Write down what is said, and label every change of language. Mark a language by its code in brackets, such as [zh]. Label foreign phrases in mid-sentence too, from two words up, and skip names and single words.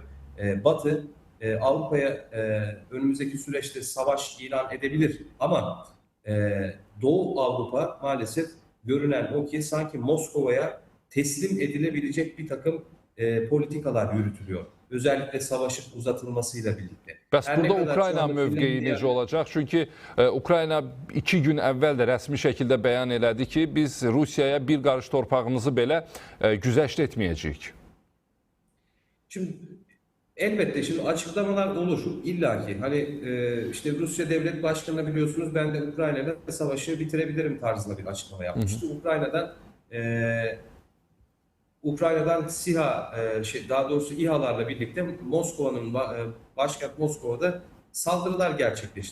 [tr] Batı Avrupa'ya önümüzdeki süreçte savaş ilan edebilir ama Doğu Avrupa maalesef görünen o ki sanki Moskova'ya teslim edilebilecek bir takım politikalar yürütülüyor. Özellikle savaşın uzatılmasıyla birlikte. [az] Bəs burada Ukrayna mövqeyi necə olacaq? Çünki Ukrayna 2 gün əvvəl də rəsmi şəkildə bəyan elədi ki, biz Rusiyaya bir qarış torpağımızı belə güzəşt etməyəcəyik. [tr] Şimdi elbette şimdi açıklamalar olur illaki. Hani işte Rusya Devlet Başkanı'na biliyorsunuz ben de Ukrayna'da savaşı bitirebilirim tarzında bir açıklama yapmıştı. Ukrayna'dan Ukrayna'dan SİHA, daha doğrusu İHA'larla birlikte başkent Moskova'da saldırılar gerçekleşti.